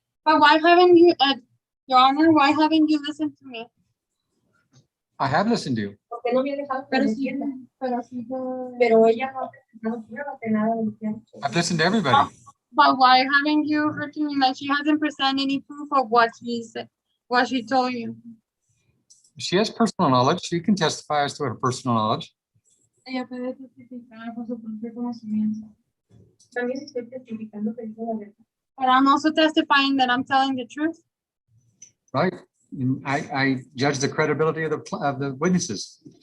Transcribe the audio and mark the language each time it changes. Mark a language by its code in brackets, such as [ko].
[en] But why haven't you, Your Honor, why haven't you listened to me? I have listened to you. [es] ¿Por qué no me ha dejado que Pero me sí, entienda? pero sí, pero- Pero ella no ha presentado pruebas de nada de lo que ha hecho. [en] I've listened to everybody. But why haven't you heard to me? Like, she hasn't presented any proof of what she said, what she told you. She has personal knowledge. She can testify as to her personal knowledge. [es] Ella puede testificar por su propio conocimiento. También estoy testificando que digo la verdad. [en] But I'm also testifying that I'm telling the truth. Right? And I judge the credibility of the witnesses.